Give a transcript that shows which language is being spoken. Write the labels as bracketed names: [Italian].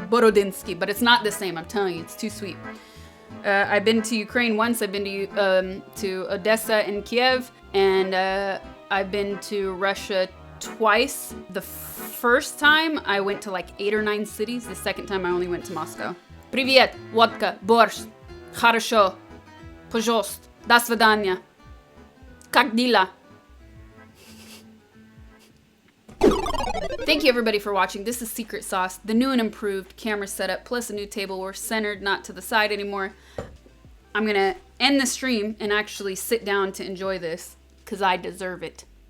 [English] Borodinsky, but it's not the same, I'm telling you, it's too sweet. I've been to Ukraine once. I've been to Odessa and Kiev, and I've been to Russia twice. The first time I went to like 8 or 9 cities. The second time I only went to Moscow. [Russian] Привет, водка, борщ, хорошо, пожалуйста, до свидания, как дела? [English] Thank you everybody for watching. This is Secret Sauce, the new and improved camera setup, plus a new table. We're centered, not to the side anymore. I'm gonna end the stream and actually sit down to enjoy this, because I deserve it.